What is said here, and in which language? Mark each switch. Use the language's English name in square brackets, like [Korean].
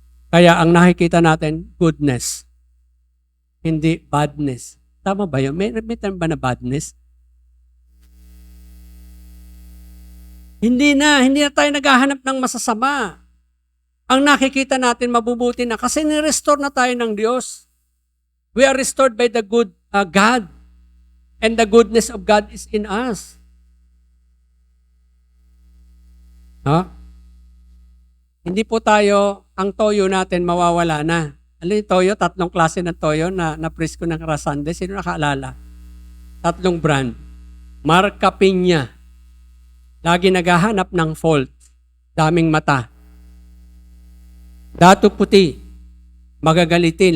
[Filipino] Kaya ang nakikita natin, goodness. Hindi badness. Tama ba yun? May term ba na badness? Hindi na tayo naghahanap ng masasama. Ang nakikita natin mabubuti na kasi ni-restore na tayo ng Diyos. [English] We are restored by the good God. And the goodness of God is in us. [Filipino] Hindi po tayo, ang toyo natin mawawala na. Alam yung toyo, 3 klase ng toyo na na-press ko ng Rasande. Sino nakaalala? 3 brand. Marca Piña. Lagi naghahanap ng fault. Daming mata. Dato puti. Magagalitin.